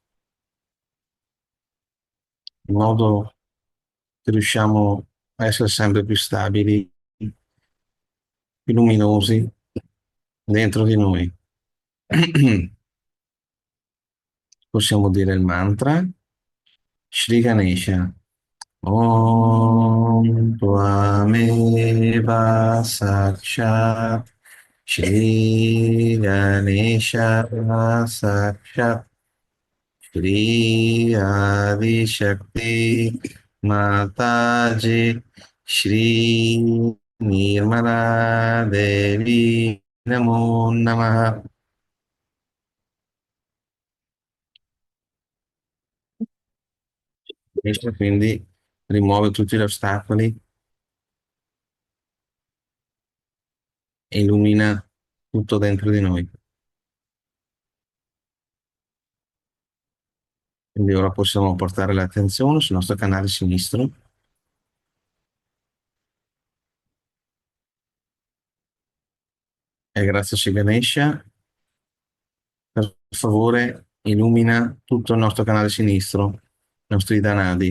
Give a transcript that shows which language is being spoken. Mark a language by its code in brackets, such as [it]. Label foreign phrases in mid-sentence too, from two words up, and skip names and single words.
[it] in modo che riusciamo a essere sempre più stabili, più luminosi dentro di noi. Possiamo dire il mantra Shri Ganesha. [sa] ॐ त्वमेव साक्षात् श्री गणेश साक्षात् श्री आदि शक्ति माताजी श्री निर्मला देवी नमो नमः. [it] Questo quindi rimuove tutti gli ostacoli e illumina tutto dentro di noi. Quindi ora possiamo portare l'attenzione sul nostro canale sinistro e grazie a Shri Ganesha, per favore, illumina tutto il nostro canale sinistro, i nostri danadi.